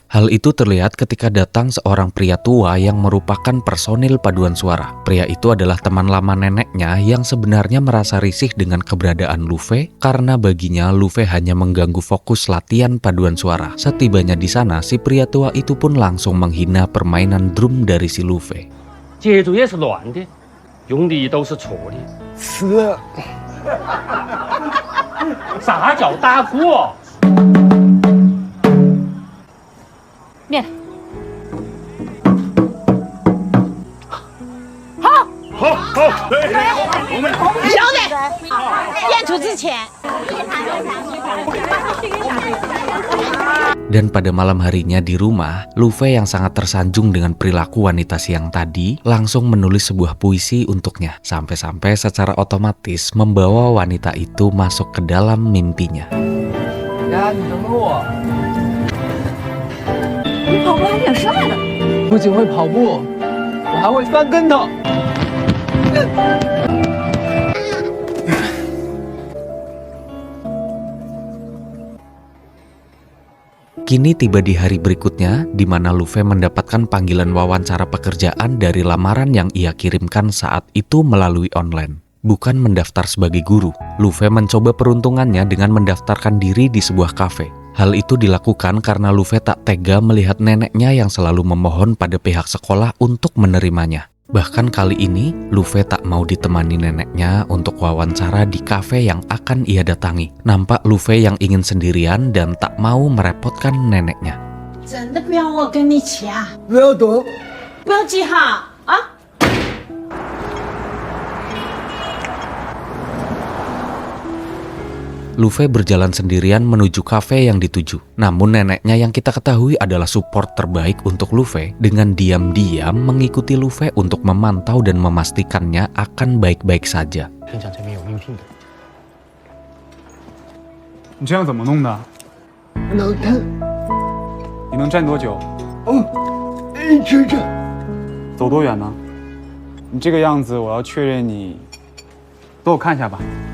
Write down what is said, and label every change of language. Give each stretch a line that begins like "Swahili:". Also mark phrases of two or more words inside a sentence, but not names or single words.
Indonesian: Hal itu terlihat ketika datang seorang pria tua yang merupakan personil paduan suara. Pria itu adalah teman lama neneknya yang sebenarnya merasa risih dengan keberadaan Lufe karena baginya Lufe hanya mengganggu fokus latihan paduan suara. Setibanya di sana, si pria tua itu pun langsung menghina permainan drum dari si Lufe.
Chinese: 节奏也是乱的，用力都是错的。死了，啥叫打鼓？练。晓得。演出之前。
Indonesian: Dan pada malam harinya di rumah, Lufe yang sangat tersanjung dengan perilaku wanita siang tadi langsung menulis sebuah puisi untuknya. Sampai-sampai secara otomatis membawa wanita itu masuk ke dalam mimpinya.
Chinese: 呀，你等等我。你跑步还挺帅的。不仅会跑步，我还会翻跟头。
Indonesian: Kini tiba di hari berikutnya, di mana Lufe mendapatkan panggilan wawancara pekerjaan dari lamaran yang ia kirimkan saat itu melalui online. Bukan mendaftar sebagai guru, Lufe mencoba peruntungannya dengan mendaftarkan diri di sebuah kafe. Hal itu dilakukan karena Lufe tak tega melihat neneknya yang selalu memohon pada pihak sekolah untuk menerimanya. Bahkan kali ini, Lufe tak mau ditemani neneknya untuk wawancara di kafe yang akan ia datangi. Nampak Lufe yang ingin sendirian dan tak mau merepotkan neneknya.
Chinese: 真的不要我跟你去啊！不要躲，不要急哈啊！
Indonesian: Lufe berjalan sendirian menuju kafe yang dituju. Namun neneknya yang kita ketahui adalah support terbaik untuk Lufe dengan diam-diam mengikuti Lufe untuk memantau dan memastikannya akan baik-baik saja.
Chinese: 听讲这边有应聘的。你这样怎么弄的？脑瘫。你能站多久？哦，一直着。走多远呢？你这个样子，我要确认你，给我看一下吧。